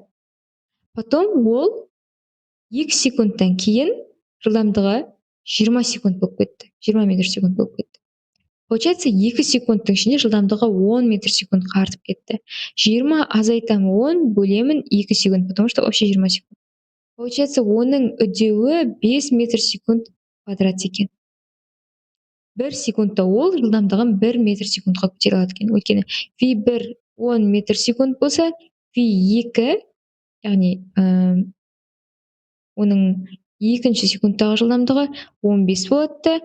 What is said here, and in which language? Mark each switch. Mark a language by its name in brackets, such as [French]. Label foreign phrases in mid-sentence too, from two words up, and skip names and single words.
[Kazakh] Потом ол 2 секундтан кейін жылдамдығы 20 секунд болып кетті. 20 метр секунд болып кетті. Получается, 2 секундтың ішінде жылдамдығы 10 метр секундқа артып кетті. 20 азайтамын 10 бөлемін 2 секунд, [Russian] потому что вообще 20 секунд. Получается, [Kazakh] оның үдеуі 5 метр секунд квадрат екен. 1 секундта ол жылдамдығын 1 метр секундқа көтере алады екен. Өйткені v1 10 метр секунд болса, v2, яғни оның екінші секундтағы жылдамдығы 15 болады.